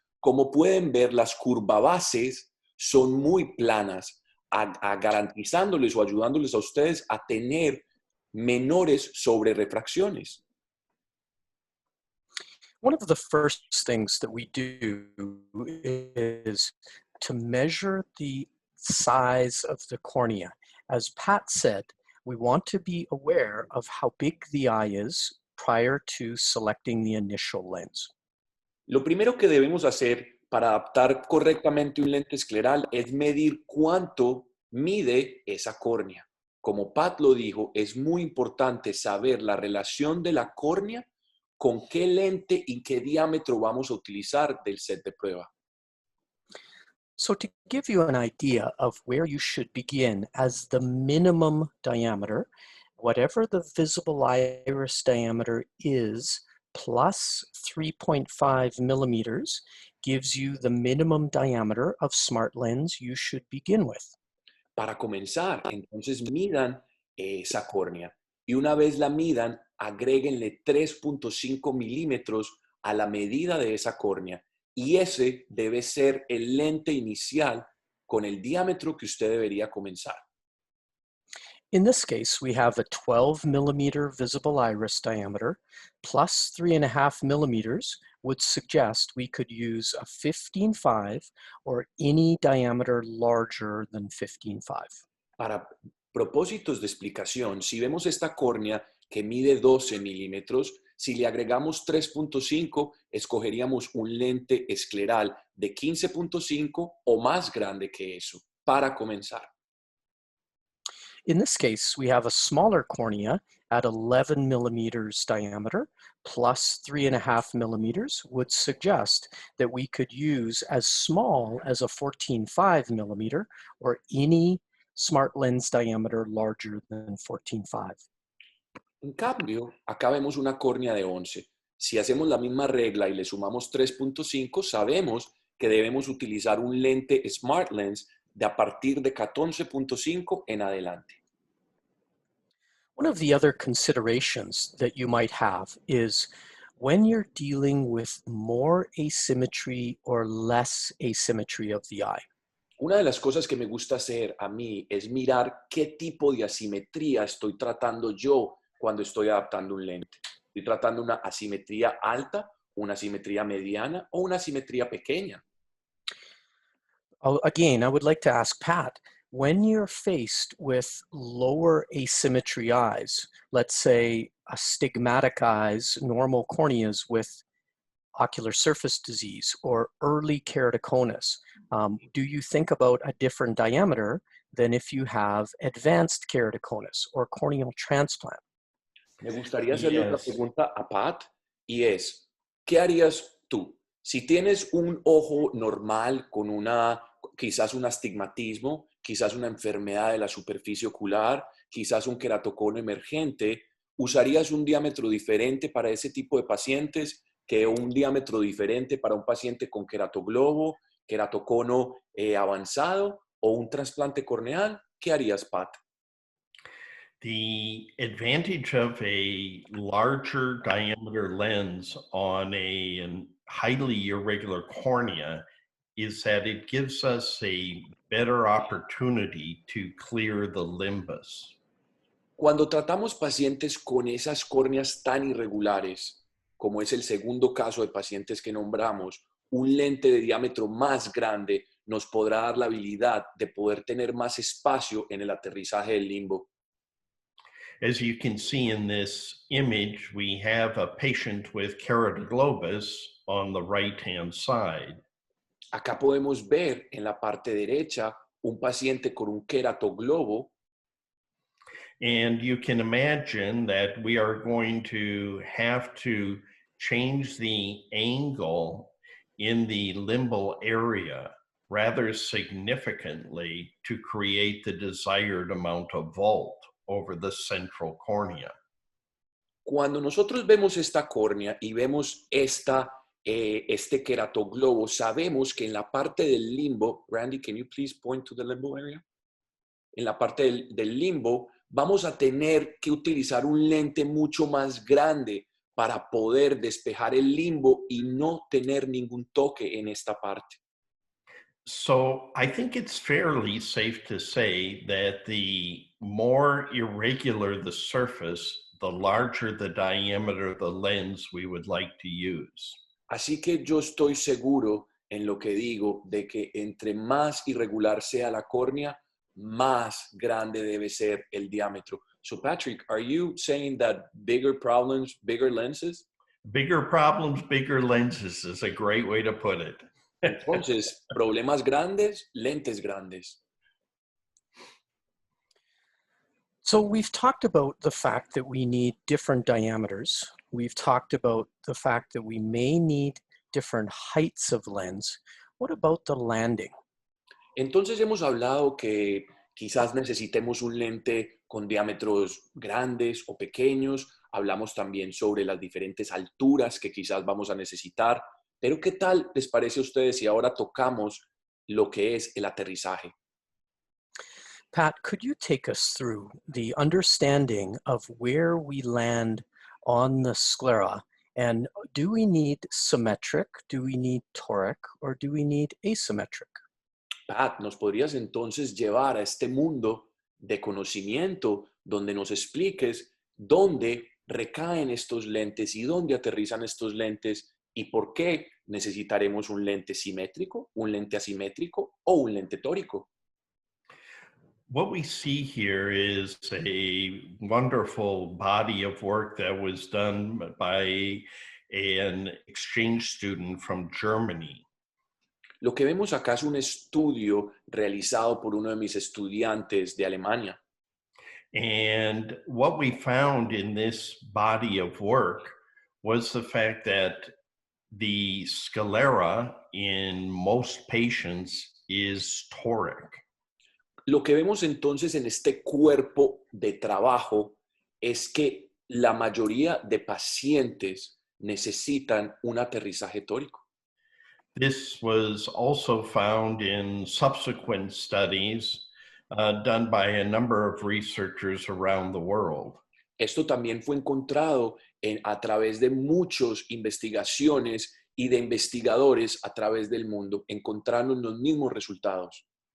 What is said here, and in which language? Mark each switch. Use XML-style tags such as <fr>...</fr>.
<es>Como pueden ver, las curvabases son muy planas, garantizándoles o ayudándoles a ustedes a tener menores sobrerefracciones.</es> <en>One of the first things that we do is to measure the size of the cornea. As Pat said, we want to be aware of how big the eye is prior to selecting the initial lens.</en> <es>Lo primero que debemos hacer para adaptar correctamente un lente escleral es medir cuánto mide esa córnea. Como Pat lo dijo, es muy importante saber la relación de la córnea con qué lente y qué diámetro vamos a utilizar del set de prueba.</es> <en>So to give you an idea of where you should begin as the minimum diameter, whatever the visible iris diameter is, plus 3.5 millimeters gives you the minimum diameter of smart lens you should begin with.</en> <es>Para comenzar, entonces midan esa córnea y una vez la midan, agréguenle 3.5 milímetros a la medida de esa córnea y ese debe ser el lente inicial con el diámetro que usted debería comenzar.</es> <en>In this case, we have a 12 millimeter visible iris diameter plus 3.5 millimeters would suggest we could use a 15.5 or any diameter larger than 15.5.</en> <es>Para propósitos de explicación, si vemos esta córnea que mide 12 milímetros, si le agregamos 3.5, escogeríamos un lente escleral de 15.5 o más grande que eso, para comenzar.</es> <en>In this case, we have a smaller cornea at 11 millimeters diameter plus 3.5 millimeters would suggest that we could use as small as a 14.5 millimeter or any smart lens diameter larger than 14.5.</en> <es>En cambio, acá vemos una córnea de 11. Si hacemos la misma regla y le sumamos 3.5, sabemos que debemos utilizar un lente Smart Lens de a partir de 14.5 en adelante.</es> <en>One of the other considerations that you might have is when you're dealing with more asymmetry or less asymmetry of the eye.</en> <es>Una de las cosas que me gusta hacer a mí es mirar qué tipo de asimetría estoy tratando yo cuando estoy adaptando un lente? ¿Estoy tratando una asimetría alta, una asimetría mediana o una asimetría pequeña?</es> <en>Again, I would like to ask Pat, when you're faced with lower asymmetry eyes, let's say astigmatic eyes, normal corneas with ocular surface disease or early keratoconus, do you think about a different diameter than if you have advanced keratoconus or corneal transplant?</en> <es>Me gustaría hacerle otra</es> <en>Yes.</en> <es>pregunta a Pat y es, ¿qué harías tú? Si tienes un ojo normal con quizás un astigmatismo, quizás una enfermedad de la superficie ocular, quizás un queratocono emergente, ¿usarías un diámetro diferente para ese tipo de pacientes que un diámetro diferente para un paciente con queratoglobo, queratocono avanzado o un trasplante corneal? ¿Qué harías, Pat?</es> <en>The advantage of a larger diameter lens on an highly irregular cornea is that it gives us a better opportunity to clear the limbus.</en> <es>Cuando tratamos pacientes con esas córneas tan irregulares, como es el segundo caso de pacientes que nombramos, un lente de diámetro más grande nos podrá dar la habilidad de poder tener más espacio en el aterrizaje del limbo.</es> <en>As you can see in this image, we have a patient with keratoglobus on the right-hand side.</en> <es>Acá podemos ver en la parte derecha un paciente con un queratoglobo.</es> <en>And you can imagine that we are going to have to change the angle in the limbal area rather significantly to create the desired amount of vault over the central cornea.</en> <es>Cuando nosotros vemos esta córnea y vemos este queratoglobo, sabemos que en la parte del limbo,</es> <en>Randy, can you please point to the limbo area?</en> <es>En la parte del limbo, vamos a tener que utilizar un lente mucho más grande para poder despejar el limbo y no tener ningún toque en esta parte.</es> <en>So I think it's fairly safe to say that the more irregular the surface, the larger the diameter of the lens we would like to use.</en> <es>Así que yo estoy seguro en lo que digo de que entre más irregular sea la córnea, más grande debe ser el diámetro.</es> <en>So Patrick, are you saying that bigger problems, bigger lenses? Bigger problems, bigger lenses is a great way to put it.</en> <es>Entonces, problemas grandes, lentes grandes.</es> <en>So we've talked about the fact that we need different diameters. We've talked about the fact that we may need different heights of lens. What about the landing?</en> <es>Entonces hemos hablado que quizás necesitemos un lente con diámetros grandes o pequeños. Hablamos también sobre las diferentes alturas que quizás vamos a necesitar. Pero ¿qué tal les parece a ustedes si ahora tocamos lo que es el aterrizaje?</es> <en>Pat, could you take us through the understanding of where we land on the sclera? And do we need symmetric, do we need toric, or do we need asymmetric?</en> <es>Pat, ¿nos podrías entonces llevar a este mundo de conocimiento donde nos expliques dónde recaen estos lentes y dónde aterrizan estos lentes y por qué necesitaremos un lente simétrico, un lente asimétrico o un lente tórico?</es> <en>What we see here is a wonderful body of work that was done by an exchange student from Germany.</en> <es>Lo que vemos acá es un estudio realizado por uno de mis estudiantes de Alemania.</es> <en>And what we found in this body of work was the fact that the sclera in most patients is toric.</en> <es>Lo que vemos entonces en este cuerpo de trabajo es que la mayoría de pacientes necesitan un aterrizaje tórico.</es> <en>This was also found in subsequent studies done by a number of researchers around the world.</en> <es>Esto también fue encontrado a través de muchas investigaciones y de investigadores a través del mundo, encontrando los mismos resultados.</es>